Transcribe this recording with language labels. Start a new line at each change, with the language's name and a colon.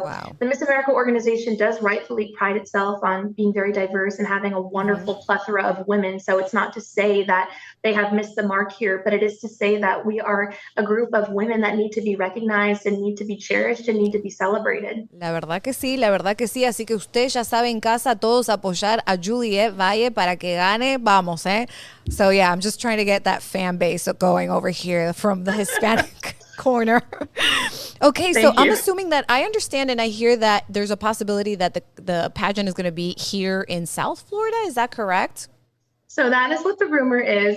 English: Wow. the Miss America organization does rightfully pride itself on being very diverse and having a Mhm. wonderful plethora of women. So it's not to say that they have missed the mark here, but it is to say that we are a group of women that need to be recognized and need to be cherished and need to be celebrated.
Spanish: La verdad que sí, la verdad que sí. Así que usted ya sabe en casa todos apoyar a Juliette Valle para que gane. Vamos, eh?
English: So yeah, I'm just trying to get that fan base going over here from the Hispanic corner. Okay, so Thank I'm you. assuming that I understand and I hear that there's a possibility that the pageant is going to be here in South Florida. Is that correct? So that is what the rumor is.